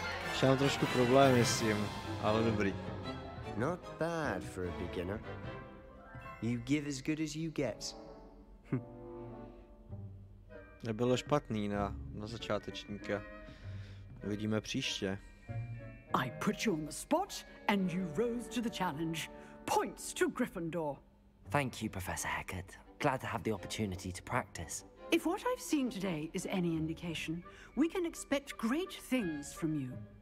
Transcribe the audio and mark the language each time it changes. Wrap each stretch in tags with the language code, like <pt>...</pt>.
<cs>Ještě mám trošku problémy s tím, ale dobrý.</cs> <en>Not bad for a beginner. You give as good as you get.</en> <cs>Nebylo špatný na začátečníka. Uvidíme příště.</cs> <en>I put you on the spot, and you rose to the challenge. Points to Gryffindor. Thank you, Professor Hecat. Glad to have the opportunity to practice. If what I've seen today is any indication, we can expect great things from you.</en>